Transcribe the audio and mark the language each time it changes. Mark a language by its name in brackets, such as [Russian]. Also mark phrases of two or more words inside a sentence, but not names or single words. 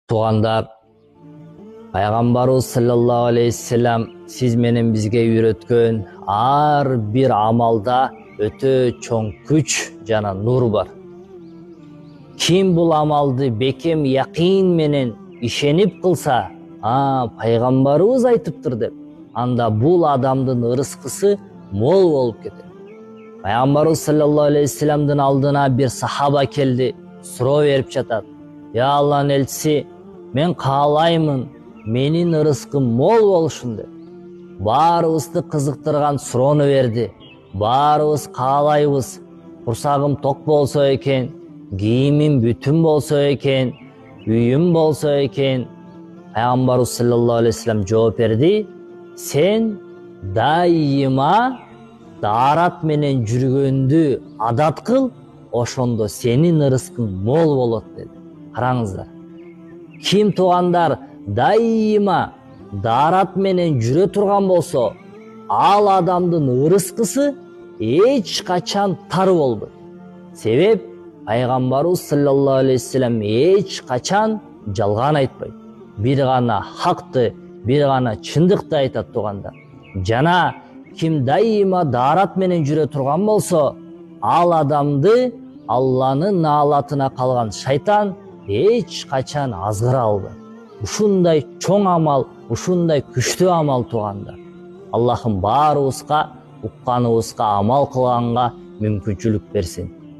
[Kyrgyz] Тугандар, Пайгамбарыбыз [Arabic] صلى الله عليه وسلم [Kyrgyz] сиз менен бизге үйрөткөн ар бир амалда өтө чоң күч жана нур бар. Ким бул амалды бекем ыкыйн менен ишенип кылса, Пайгамбарыбыз айтыптыр деп, анда бул адамдын ырыскысы мол болуп кетер. Пайгамбарыбыз [Arabic] صلى الله عليه وسلم'din [Kyrgyz] дин алдына бир сахаба келди, суроо берип жатат. Ий Алланын элчиси, мен каалаймын, менин ырыскым мол болушун деп. Баарыбызды кызыктырган суроону берди. Баарыбыз каалайбыз. Курсагым ток болсо экен, кийимим бүтүн болсо экен, үйүм болсо экен. Пайгамбарыбыз [Arabic] صلى الله عليه وسلم [Kyrgyz] жооп берди. Сен дайыма даарат менен жүргөндү адат кыл, ошондо сенин ырыскың мол болот деди. Караңыздар. Kim тугандар дайыма daarat менен жүрө турган болсо, ал адамдын ырыскысы эч качан тар болбойт. Себеп Пайгамбарыбыз [Arabic] صلى الله عليه وسلم [Kyrgyz] эч качан жалган айтпайт. Бир гана hakты, бир гана чындыкты айтат тугандар. Жана kim дайыма daarat менен жүрө турган болсо, ал адамды Алланын наалатына калган шайтан эч качан азгыра албайт. Ушундай чоң амал, ушундай күчтүү амал тугандар. Аллахым баарыбызга укканыбызга амал кылганга мүмкүнчүлүк берсин.